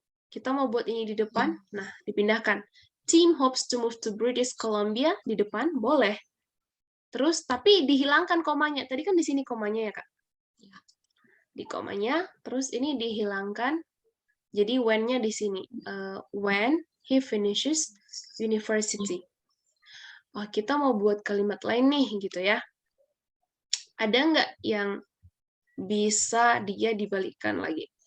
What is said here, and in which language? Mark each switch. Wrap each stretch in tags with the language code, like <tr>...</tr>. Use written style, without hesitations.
<id>Kita mau buat ini di depan, nah dipindahkan.</id> <en>Team hopes to move to British Columbia</en> <id>di depan, boleh. Terus, tapi dihilangkan komanya. Tadi kan di sini komanya ya, Kak? Di komanya, terus ini dihilangkan. Jadi when-nya di sini.</id> <en>When he finishes university.</en> <id>Oh, kita mau buat kalimat lain nih, gitu ya. Ada nggak yang bisa dia dibalikkan lagi?</id>